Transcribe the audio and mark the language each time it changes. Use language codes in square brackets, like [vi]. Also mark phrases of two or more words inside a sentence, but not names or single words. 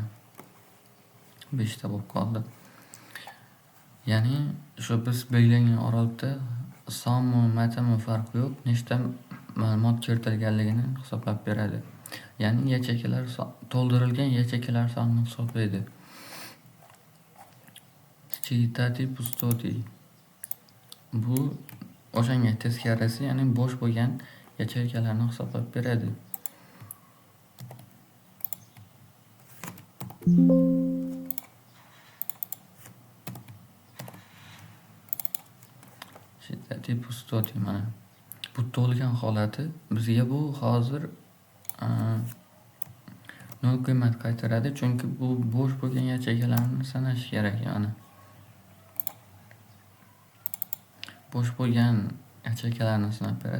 [uz] 5 ta bo'lib qoldi. Ya'ni shu biz belgilangan oraliqda sonmi, matnmi farqi yo'q, nechta ma'lumot kiritilganligini hisoblab beradi. Ya'ni yacheykalar to'ldirilgan yacheykalar sonini hisoblaydi. [ru] Считать пустоты [uz] bu o'shanga teskarisi, ya'ni bo'sh bo'lgan yacheykalarni hisoblab beradi. [ru] Считать пустоты [uz] mana bu to'lgan holati bizga bu hozir 0 qiymat qaytaradi, chunki bu bo'sh bo'lgan yacheykalarni sanash kerak. Mana bo'sh bo'lgan yacheykalarni sanab beradi.